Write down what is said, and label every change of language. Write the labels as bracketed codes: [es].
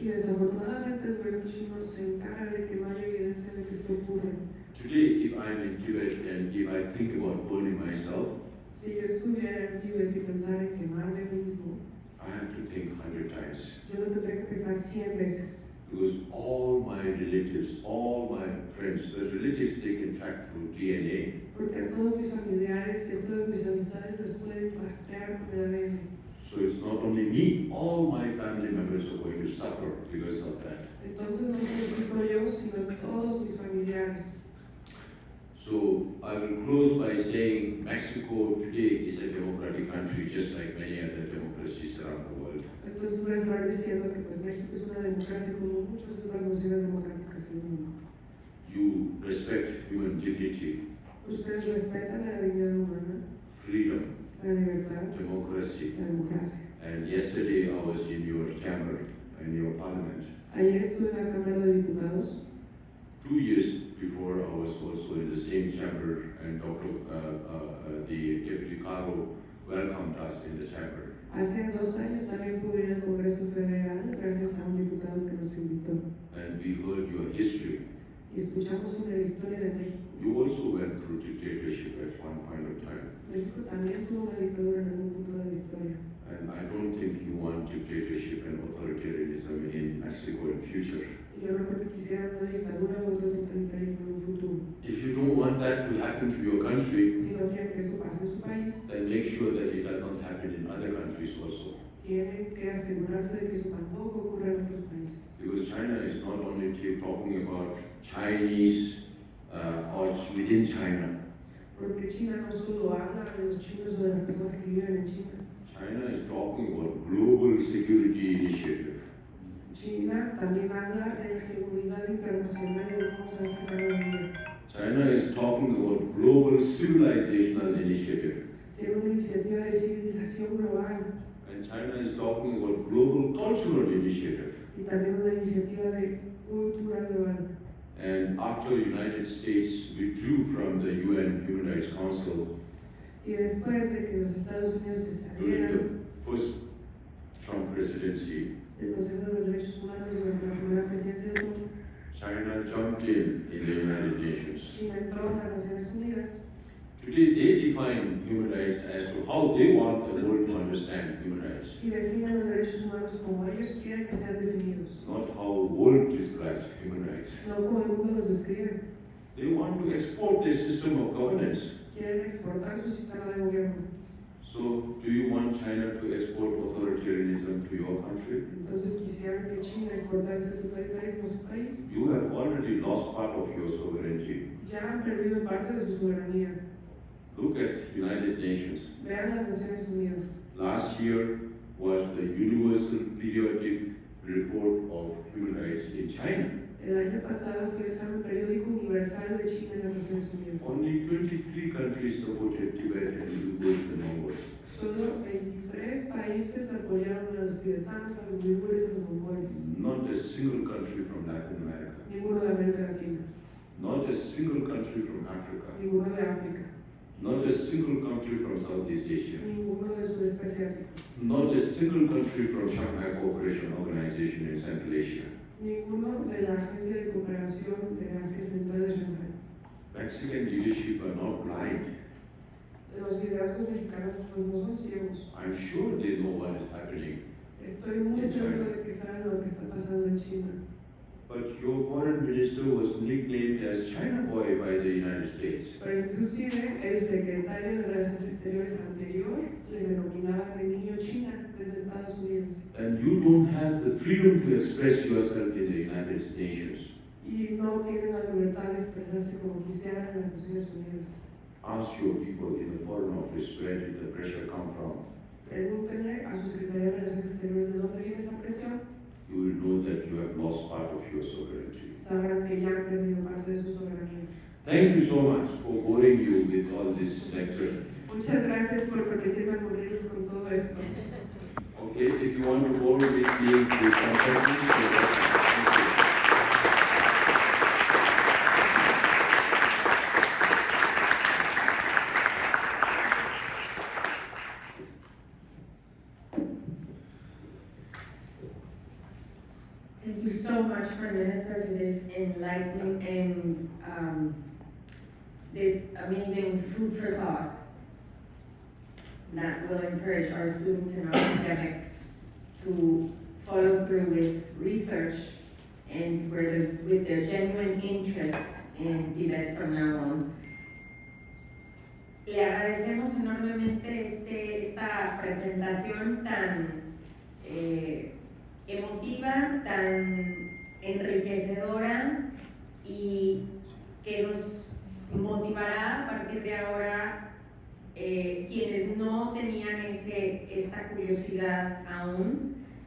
[es] Y desafortunadamente el gobierno chino se encarga de que no haya evidencia de que esto ocurre. [en] Today, if I'm in Tibet and if I think about burning myself, [es] Si yo estuviera en Tíbet y pensara en quemarme a mí mismo, [en] I have to think 100 times. [es] yo lo tendría que pensar 100 veces. [en] Because all my relatives, all my friends, the relatives they can track through DNA. [es] Porque a todos mis familiares y a todas mis amistades les pueden rastrear con el ADN. [en] So it's not only me, all my family members are going to suffer because of that. [es] Entonces no solo sufro yo, sino todos mis familiares. [en] So I will close by saying Mexico today is a democratic country, just like many other democracies around the world. [es] Entonces voy a estar diciendo que pues México es una democracia como muchas otras naciones democráticas del mundo. [en] You respect human dignity, [es] Ustedes respetan la dignidad humana, [en] freedom, [es] la libertad, [en] democracy. [es] la democracia. [en] And yesterday I was in your chamber, in your parliament. [es] Ayer estuve en la Cámara de Diputados. [en] 2 years before I was also in the same chamber, and the Deputy Caro welcomed us in the chamber. [es] Hace 2 años también pude ir al Congreso Federal gracias a un diputado que nos invitó. [en] And we heard your history. [es] Y escuchamos sobre la historia de México. [en] You also went through dictatorship at one point of time. [es] México también tuvo una dictadura en algún punto de la historia. [en] And I don't think you want dictatorship and authoritarianism in Mexico in future. [es] Y yo no creo que quisieran una dictadura o otro totalitarismo en un futuro. [en] If you don't want that to happen to your country, [es] Si no quieren que eso pase en su país, [en] then make sure that it does not happen in other countries also. [es] tienen que asegurarse de que eso tampoco ocurra en otros países. [en] Because China is not only talking about Chinese or within China. [es] porque China no solo habla de los chinos o de las personas que viven en China. [en] China is talking about global security initiative. [es] China también habla de la seguridad internacional y de cómo se hace cada día. [en] China is talking about global civilizational initiative. [es] Tiene una iniciativa de civilización global [en] And China is talking about global cultural initiative. [es] y también una iniciativa de cultura global. [en] And after the United States withdrew from the UN Human Rights Council [es] Y después de que los Estados Unidos se [en] during [es] salieran [en] the first Trump presidency, [es] del Consejo de los Derechos Humanos durante la primera presidencia de Trump, [en] China jumped in the United Nations. [es] China entró a las Naciones Unidas. [en] Today they define human rights as to how they want the world to understand human rights, [es] Y definen los derechos humanos como ellos quieren que sean definidos, [en] not how the world describes human rights. [es] no como el mundo los describe. [en] They want to export their system of governance. [es] Quieren exportar su sistema de gobierno. [en] So, do you want China to export authoritarianism to your country? [es] Entonces quisieran que China exportara este totalitarismo a su país. [en] You have already lost part of your sovereignty. [es] Ya han perdido parte de su soberanía. [en] Look at United Nations. [es] Vean las Naciones Unidas. [en] Last year was the Universal Periodic Report of Human Rights in China. [es] El año pasado fue el examen periódico universal de China en las Naciones Unidas. [en] Only 23 countries supported Tibet and Uyghurs and Mongols. [es] Solo 23 países apoyaron a los tibetanos, a los uigures y a los mongoles. [en] Not a single country from Latin America. [es] Ninguno de América Latina. [en] Not a single country from Africa. [es] Ninguno de África. [en] Not a single country from Southeast Asia. [es] Ninguno de Sudeste Asiático. [en] Not a single country from Shanghai Cooperation Organization in Central Asia. [es] Ninguno de la Agencia de Cooperación de Asia Central de Shanghai. [en] Mexican leadership are not blind. [es] Los liderazgos mexicanos pues no son ciegos. [en] I'm sure they know what is happening. [es] Estoy muy seguro de que saben lo que está pasando en China. [en] But your foreign minister was nicknamed as China Boy by the United States. [es] Pero inclusive el secretario de Relaciones Exteriores anterior le denominaba de niño China desde Estados Unidos. [en] And you don't have the freedom to express yourself in the United Nations. [es] Y no tienen la libertad de expresarse como quisieran en las Naciones Unidas. [en] Ask your people in the Foreign Office where did the pressure come from. [es] Pregúntenle a su Secretaría de Relaciones Exteriores de dónde viene esa presión. [en] You will know that you have lost part of your sovereignty. [es] Sabrán que ya han perdido parte de su soberanía. [en] Thank you so much for boring you with all this lecture. [es] Muchas gracias por permitirme aburrirlos con todo esto. [en] Okay, if you want to bore with me, please contact me. Thank you so much, Prime Minister, for this enlightening and this amazing food for thought that will encourage our students and our academics to follow through with research and with their genuine interest in Tibet from now on. [es] Le agradecemos enormemente esta presentación tan emotiva, tan enriquecedora y que nos motivará a partir de ahora quienes no tenían esta curiosidad aún